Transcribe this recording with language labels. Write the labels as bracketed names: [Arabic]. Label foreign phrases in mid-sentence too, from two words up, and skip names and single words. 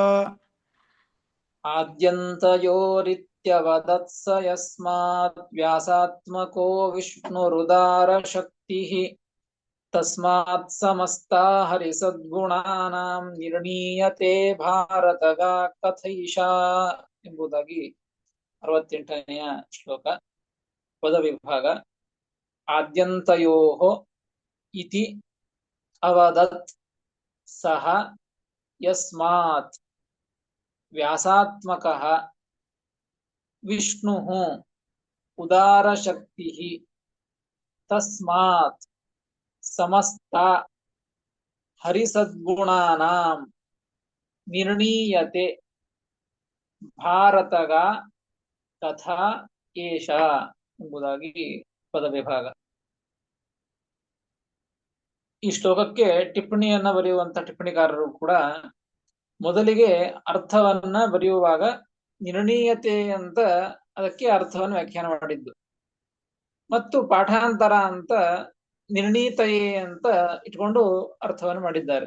[Sanskrit] ಆದ್ಯಂತಯೋರಿತ್ಯವದತ್ಸ ಯಸ್ಮಾತ್ ವ್ಯಾಸಾತ್ಮಕೋ ವಿಷ್ಣುರುದಾರ ಶಕ್ತಿಃ ತಸ್ಮಾತ್ ಸಮಸ್ತಾ ಹರಿಸದ್ಗುಣಾನಾಂ ನಿರ್ಣೀಯತೆ ಭಾರತಗ ಕಥೈಷಾ [Kannada] ಎಂಬುದಾಗಿ 68ನೆಯ ಶ್ಲೋಕ. [Sanskrit] ಪದವಿಭಾಗ. ಆದ್ಯಂತಯೋಃ ಇತಿ ಅವದತ್ ಸಹ ಯಸ್ಮಾತ್ ವ್ಯಾಸಾತ್ಮಕಃ ವಿಷ್ಣುಃ ಉದಾರಶಕ್ತಿಃ ತಸ್ಮಾತ್ ಸಮಸ್ತ ಹರಿಸದ್ಗುಣಾನಾಂ ನಿರ್ಣೀಯತೆ ಭಾರತಗ ತಥಾ ಏಷ [Kannada] ಎಂಬುದಾಗಿ ಪದವಿಭಾಗ. ಈ ಶ್ಲೋಕಕ್ಕೆ ಟಿಪ್ಪಣಿಯನ್ನ ಬರೆಯುವಂತ ಟಿಪ್ಪಣಿಕಾರರು ಕೂಡ ಮೊದಲಿಗೆ ಅರ್ಥವನ್ನ ಬರೆಯುವಾಗ ನಿರ್ಣೀಯತೆ ಅಂತ ಅದಕ್ಕೆ ಅರ್ಥವನ್ನು ವ್ಯಾಖ್ಯಾನ ಮಾಡಿದ್ದು, ಮತ್ತು ಪಾಠಾಂತರ ಅಂತ ನಿರ್ಣೀತಯೇ ಅಂತ ಇಟ್ಕೊಂಡು ಅರ್ಥವನ್ನು ಮಾಡಿದ್ದಾರೆ.